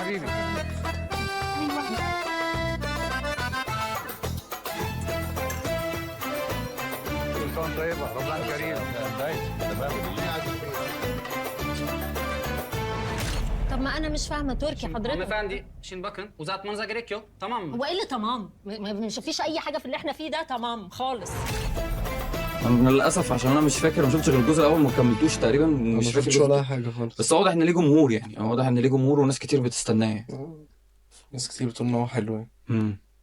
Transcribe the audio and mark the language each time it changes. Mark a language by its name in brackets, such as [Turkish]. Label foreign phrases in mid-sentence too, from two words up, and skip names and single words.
[Arabic] طب ما أنا مش فاهمة تركي حضرتك. [Turkish] Hanımefendi, şimdi bakın uzatmanıza gerek yok, tamam mı? [Arabic] هو إيه اللي تمام؟ ما شفتيش أي حاجة في اللي إحنا فيه ده تمام خالص. انا للاسف عشان انا مش فاكر، ما شفتش غير الجزء الاول، ما كملتوش تقريبا، ما مش فاكر شفتش ولا حاجة خالص. بس واضح ان ليه جمهور، يعني واضح ان ليه جمهور وناس كتير بتستناه. ناس كتير بتقول إن هو حلو يعني.